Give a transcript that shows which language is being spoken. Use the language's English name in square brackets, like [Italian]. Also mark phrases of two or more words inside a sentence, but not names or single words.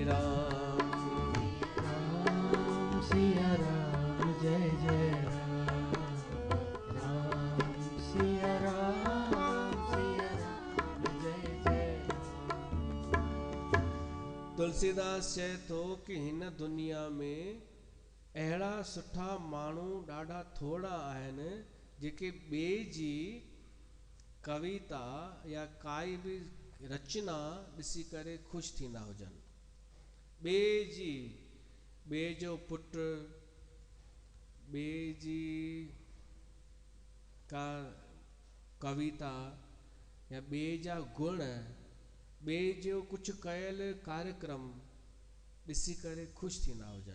[Hindi] राम राम सिया राम जय जय राम, राम सिया राम, सिया राम जय जय राम। [Sindhi] तुलसीदास चए थो कि हिन दुनिया में अहिड़ा सुठा माण्हू ॾाढा थोरा आहिनि जेके ॿिए जी कविता या काई बि रचना ॾिसी करे ख़ुशि थींदा हुजनि। ॿिए जो पुटु, ॿिए जी का कविता या ॿिए जा गुण, ॿिए जो कुझु कयल कार्यक्रम ॾिसी करे ख़ुशि थींदा हुजनि।